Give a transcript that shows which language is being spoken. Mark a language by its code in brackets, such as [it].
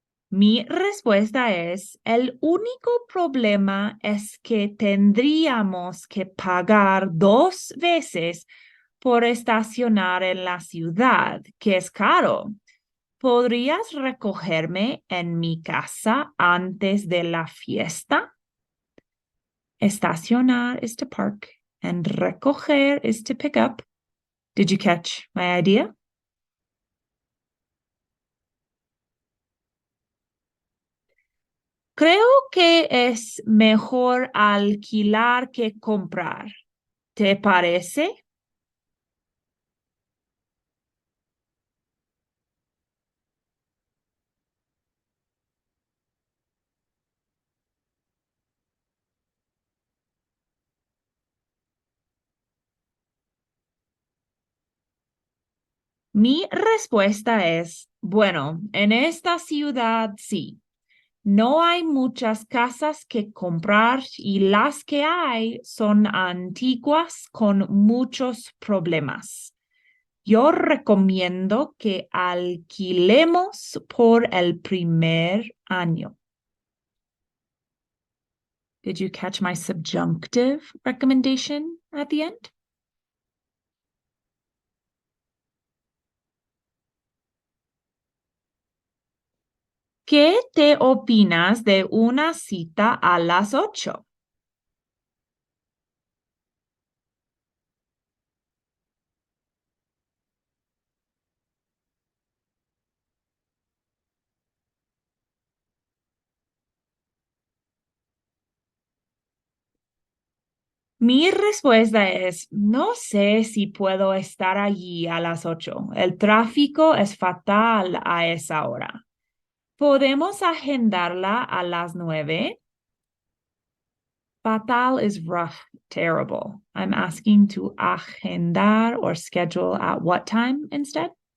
[es] Mi respuesta es, el único problema es que tendríamos que pagar 2 veces por estacionar en la ciudad, que es caro. ¿Podrías recogerme en mi casa antes de la fiesta? [en] Estacionar is to park, and recoger is to pick up. Did you catch my idea? [es] Creo que es mejor alquilar que comprar. ¿Te parece? Mi respuesta es, bueno, en esta ciudad sí. No hay muchas casas que comprar y las que hay son antiguas con muchos problemas. Yo recomiendo que alquilemos por el primer año. [en] Did you catch my subjunctive recommendation at the end? [es] ¿Qué te opinas de una cita a las 8? Mi respuesta es, no sé si puedo estar allí a las 8. El tráfico es fatal a esa hora. ¿Podemos agendarla a las 9? [en] Fatal is rough, terrible. I'm asking to agendar or schedule at what time instead?